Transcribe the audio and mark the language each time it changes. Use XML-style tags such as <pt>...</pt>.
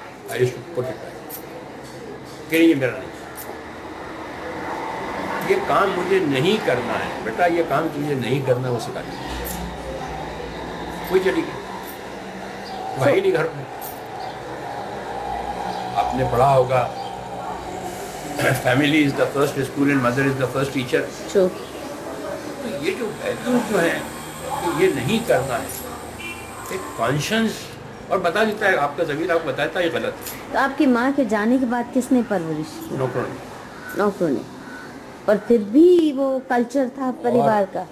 <en>I used to put it back</en> <ur>کہ یہ میرا نہیں، یہ کام مجھے نہیں کرنا ہے بیٹا، یہ کام تجھے نہیں کرنا، وہ سکھا دیا. کوئی چلی گئی وہی نہیں گھر میں. آپ نے پڑھا ہوگا</ur> <en>Family is the first school and mother is the first teacher.</en> <ur>تو یہ جو ویلیوز جو ہیں کہ یہ نہیں کرنا ہے، ایک کانشنس اور بتا دیتا ہے، آپ کا ضمیر آپ کو بتاتا ہے یہ غلط ہے. تو آپ کی ماں کے جانے کے بعد کس نے پرورش کی؟ نوکروں نے. اور پھر بھی وہ کلچر تھا پریوار کا.</ur>